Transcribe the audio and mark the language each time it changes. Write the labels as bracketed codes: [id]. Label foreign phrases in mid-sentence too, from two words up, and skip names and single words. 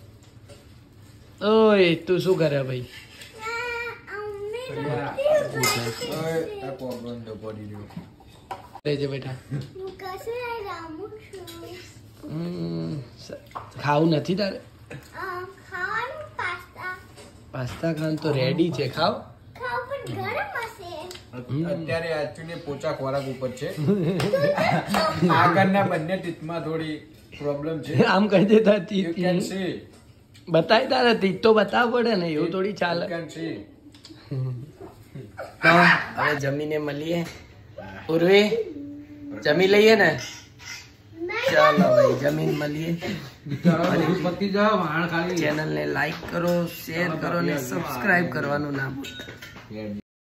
[gu] ઓય તું શું કરે ભાઈ લેજે બેટા ખાવું નથી તારે પાસ્તા ખાન તો રેડી છે ખાવ અત્યારે actually પોચા ખોરાક ઉપર છે આગળના બંને ટીથમાં થોડી પ્રોબ્લેમ છે આમ કહી દેતા [en] You can see. [gu] બતાય તારે તીત તો બતાવ પડે ને એવું થોડી ચાલે [en] You can see. [gu] હવે જમીને મળીએ ઉર્વી જમી લઈએ ને ચાલો ભાઈ જમીન મળીએ ચેનલ ને લાઈક કરો શેર કરો ને સબસ્ક્રાઇબ કરવાનું ના ભૂલતા